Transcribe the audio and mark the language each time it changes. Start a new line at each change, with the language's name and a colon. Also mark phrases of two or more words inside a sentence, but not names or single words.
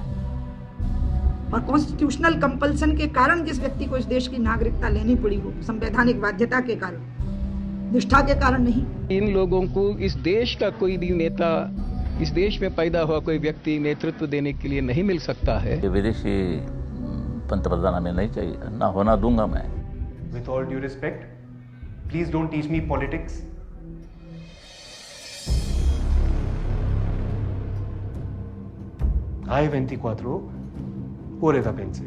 Hindi: और
English: constitutional compulsion
Hindi: के कारण जिस व्यक्ति को इस देश की नागरिकता लेनी पड़ी हो, संवैधानिक बाध्यता के कारण, निष्ठा के कारण नहीं। इन लोगों को इस देश का कोई भी नेता, इस देश में पैदा हुआ कोई व्यक्ति नेतृत्व देने के लिए नहीं मिल सकता है। विदेशी पंतप्रधान हमें नहीं चाहिए, ना होना दूंगा मैं।
English: With all due respect, please don't teach me politics.
Italian: Hai 24 ore da pensare.